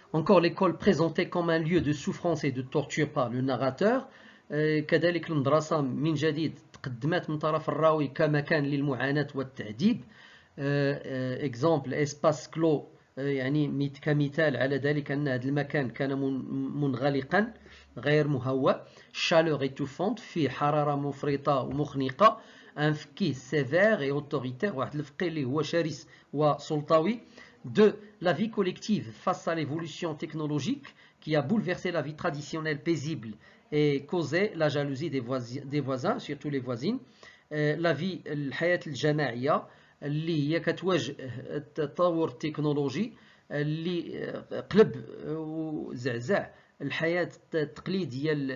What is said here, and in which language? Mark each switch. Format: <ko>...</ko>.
<fr>Encore l'école présentée comme un lieu de souffrance et de torture par le narrateur.</fr> <ar>كذلك المدرسة من جديد تقدمت من طرف الراوي كمكان للمعاناة والتعذيب.</ar> <fr>exemple espace clos،</fr> <ar>يعني كمثال على ذلك أن هذا المكان كان منغلقا غير مهوأ.</ar> <fr>chaleur étouffante،</fr> <ar>فيه حرارة مفرطة ومخنقة. un فقيه</ar> <fr>sévère et autoritaire،</fr> <ar>واحد الفقيه اللي هو شرس وسلطوي.</ar> <fr>2. La vie collective face à l'évolution technologique qui a bouleversé la vie traditionnelle paisible et causé la jalousie des voisins, surtout les voisines. La vie</fr> <ar>الحياة الجماعية اللي هي كتواجه التطور التكنولوجي اللي قلب وزعزع الحياة التقليدية</ar>